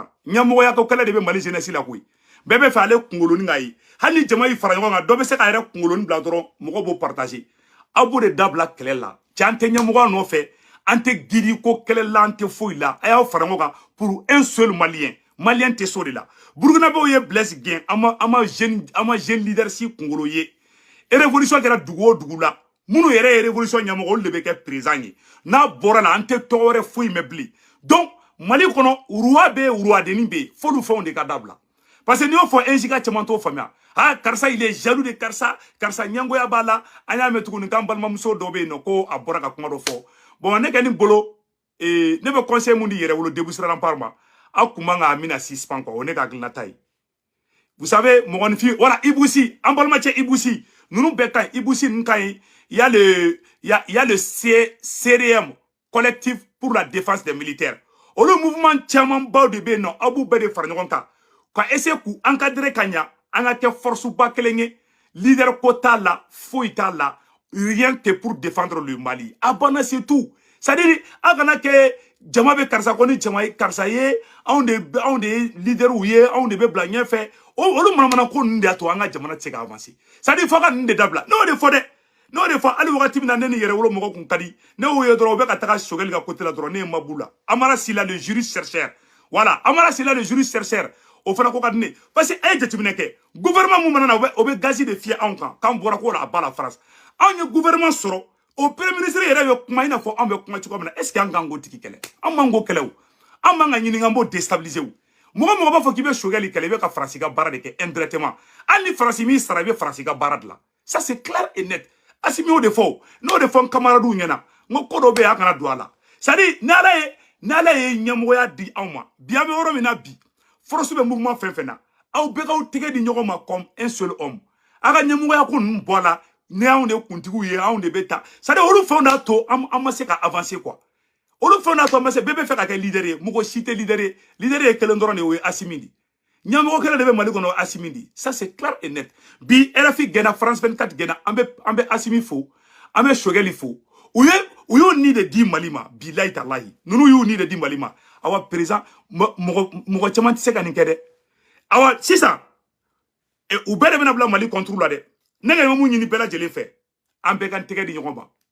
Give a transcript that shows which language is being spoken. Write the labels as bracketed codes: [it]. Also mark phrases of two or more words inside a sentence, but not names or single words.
[bm] kan ɲɛmɔgɔya ko kɛlɛ de bɛ Mali jeunesse la koyi bɛɛ bɛ fɛ ale kunkolonin ka ye hali ni jama y'i fara ɲɔgɔn kan dɔ bɛ se ka yɛrɛ kunkolonin bila dɔrɔn mɔgɔw b'o partager aw b'o de dabila kɛlɛ la cɛ an tɛ ɲɛmɔgɔya nɔfɛ an tɛ giri ko kɛlɛ la an tɛ foyi la a y'aw fara ɲɔgɔn kan [fr] pour un seul malien [bm] malien tɛ so de la burkinabɛw ye Blaise gɛn an ma jeune leader si kunkolo ye révolution kɛra dugu o dugu la minnu yɛrɛ ye révolution ɲɛmɔgɔ olu de bɛ kɛ président ye n'a bɔra la an tɛ tɔgɔ wɛrɛ foyi mɛn bilen donc Mali kɔnɔ uruwa bɛ yen uruwadennin bɛ yen f'olu fɛnw de ka dabila [fr] parce que [bm] n'i y'o fɔ NJK caman t'o faamuya karisa [fr] il est jaloux de [bm] karisa ɲɛngoya b'a la an y'a mɛn tuguni k'an balimamuso dɔ bɛ yen nɔ ko a bɔra ka kuma dɔ fɔ bon ne kɛ nin bolo ne bɛ conseil mun di Yɛrɛwolo Debout Rempart ma aw kun man ka Amina suspend quoi o ne ka hakilinata ye [fr] vous savez [bm] mɔgɔninfin voilà Ibousi an balimacɛ Ibousi ninnu bɛɛ ka ɲi Ibousi ninnu ka ɲi [fr] il y a le CDM collectif pour la défense des militaires [bm] olu mouvement caman baw de bɛ yen nɔ aw b'u bɛɛ de fara ɲɔgɔn kan ka essayer k'u encadrer ka ɲa an ka kɛ force ba kelen ye leader ko t'a la foyi t'a la [fr] rien que pour défendre le Mali [bm] a banna [fr] c'est tout c'est-à-dire [bm] aw kana kɛ jama bɛ karisa ko ni jama ye karisa ye anw de ye leaderw ye anw de bɛ bila ɲɛfɛ olu manamana ko ninnu de y'a to an ka jamana tɛ se ka [fr] avancer c'est-à-dire [bm] fo ka ninnu de dabila n'o de fɔ dɛ n'o de fɔ hali wagati min na ne ni Yɛrɛwolo mɔgɔ kun ka di ne y'o ye dɔrɔn u bɛ ka taga Sogɛli ka côté la dɔrɔn ne ye ma b'u la Amara Sila [fr] le juriste chercheur voilà [bm] Amara Sila [fr] le juriste chercheur [bm] o fana ko ka di ne parce que a ye jateminɛ kɛ gouvernement mun mana na o bɛ gazi de fiyɛ anw kan k'an bɔra ko la a ba la France anw ye gouvernement sɔrɔ o [fr] premier ministre [bm] yɛrɛ bɛ kuma i n'a fɔ anw bɛ kuma cogo min na [fr] est-ce que [bm] an k'an k'o tigi kɛlɛ an m'an k'o kɛlɛ o an m'an ka ɲini an b'o déstabiliser o mɔgɔ b'a fɔ k'i bɛ Sogɛli kɛlɛ i bɛ ka Faransi ka baara de kɛ indirectement hali ni Faransi m'i sara i bɛ Faransi ka baara dilan [fr] ça c'est clair et net [bm] Assimi y'o de fɔ n'o de fɔ n camarades ɲɛna n ko ko dɔ bɛ yen a kana don a la c'est-à-dire n'ala ye ɲɛmɔgɔya di anw ma bi an bɛ yɔrɔ min na bi force bɛ mouvement fɛn fɛn na aw bɛɛ k'aw tɛgɛ di ɲɔgɔn ma [fr] comme un seul homme [bm] a ka ɲɛmɔgɔya ko ninnu bɔ a la ni anw de kuntigiw ye anw de bɛ taa c'est-à-dire olu fɛnw n'a to an ma se ka [fr] avancer quoi [bm] olu fɛnw n'a to an ma se bɛɛ bɛ fɛ ka kɛ leader ye mɔgɔ si tɛ leader ye leader ye kelen dɔrɔn de o ye Assimi de ɲɛmɔgɔ kelen de bɛ Mali kɔnɔ Assimi de [fr] ça c'est clair et net [bm] bi RFI gɛnna France 24 gɛnna an bɛ Assimi fo an bɛ Sogɛli fo u y'o ni de di Mali ma [ar] بالله تالله [bm] ninnu y'u ni de di Mali ma awa président mɔgɔ caman tɛ se ka nin kɛ dɛ awa sisan u bɛɛ de bɛna bila Mali [fr] contre la [bm] dɛ ne ka mun ɲini bɛɛ lajɛlen fɛ an bɛɛ ka tɛgɛ di ɲɔgɔn ma